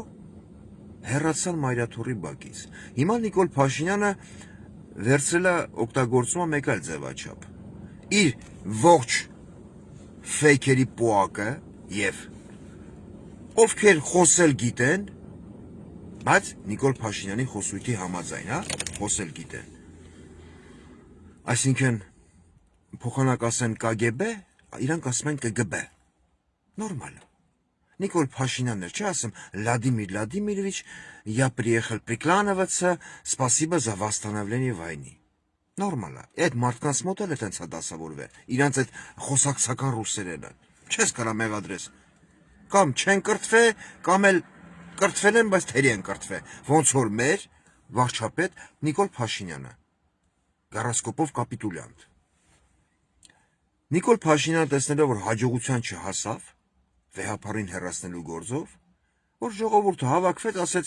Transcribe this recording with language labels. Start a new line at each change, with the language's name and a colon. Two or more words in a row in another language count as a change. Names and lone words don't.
Armenian: հեռացան Մայրաթորի բակից։ Հիմա Նիկոլ Փաշինյանը վերցրել է օգտագործումը մեկ այլ ձևաչափ։ Իր ողջ ֆեյքերի պոակը եւ ովքեր խոսել գիտեն, բայց Նիկոլ Փաշինյանի խոսույթի համաձայն, խոսել գիտեն։ Այսինքն փոխանակ ասեն ԿԳԲ, իրանք ասում են ԿԳԲ։ Նորմալ է։ Նիկոլ Փաշինյանն էր, չի ասում
Russian: Владимир Владимирович, я приехал приклановаться, спасибо за восстановление войны։
Armenian: Նորմալ է։ Այդ մարդկանց մոտ էլ այդպես է դասավորվել։ Իրանց այդ խոսակցական ռուսերենը։ Չես կարա մեղադրես։ Կամ չեն կրթվե, կամ էլ կրթվել են, բայց թերի են կրթվե։ Ոնց որ մեր վարչապետ Նիկոլ Փաշինյանը։ Գարասկոպով կապիտուլյանտ։ Նիկոլ Փաշինյանը տեսնելով, որ հաջողության չհասավ, վեհապարին հեռացնելու գործով, որ ժողովուրդը հավաքվեց, ասեց.